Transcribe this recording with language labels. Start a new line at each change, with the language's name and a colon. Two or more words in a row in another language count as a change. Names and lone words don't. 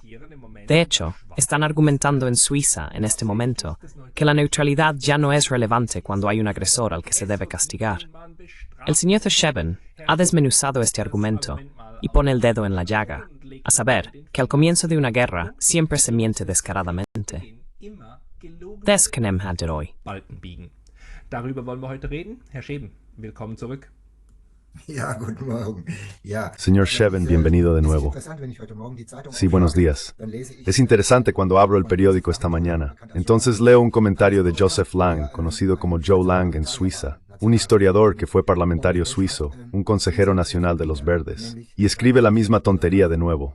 Spanish: De hecho, están argumentando en Suiza en este momento que la neutralidad ya no es relevante cuando hay un agresor al que se debe castigar. El señor Scheben ha desmenuzado este argumento y pone el dedo en la llaga, a saber, que al comienzo de una guerra siempre se miente descaradamente.
German: Das können wir hoy. Darüber wollen wir heute reden. Herr Scheben, willkommen zurück. Ja, guten Morgen. Ja.
Spanish: Señor Scheben, bienvenido de nuevo. Sí, buenos días. Es interesante cuando abro el periódico esta mañana. Entonces leo un comentario de Joseph Lang, conocido como Joe Lang en Suiza, un historiador que fue parlamentario suizo, un consejero nacional de los Verdes, y escribe la misma tontería de nuevo.